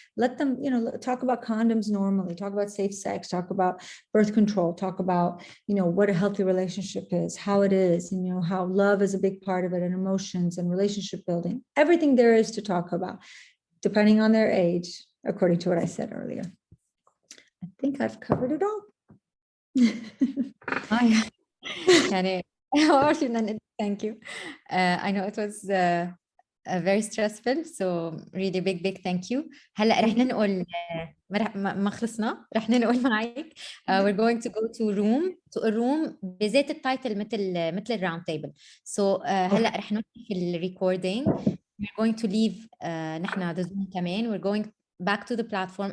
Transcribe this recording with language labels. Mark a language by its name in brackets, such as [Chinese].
[English] Let them, talk about condoms normally, talk about safe sex, talk about birth control, talk about, what a healthy relationship is, how it is, and, how love is a big part of it, and emotions and relationship building, everything there is to talk about, depending on their age, according to what I said earlier. I think I've covered it all. [Arabic] يعني [English] thank you. I know it was very stressful, so really big thank you. [Arabic] هلا رح ننقل ما خلصنا، رح ننقل معك. [English] We're going to go to a room [Arabic] بذات التايتل مثل الراوند تيبل. So هلا رح نوقف الريكوردينج. [English] We're going to leave [Arabic] نحن [English] the Zoom [Arabic] كمان. [English] We're going back to the platform.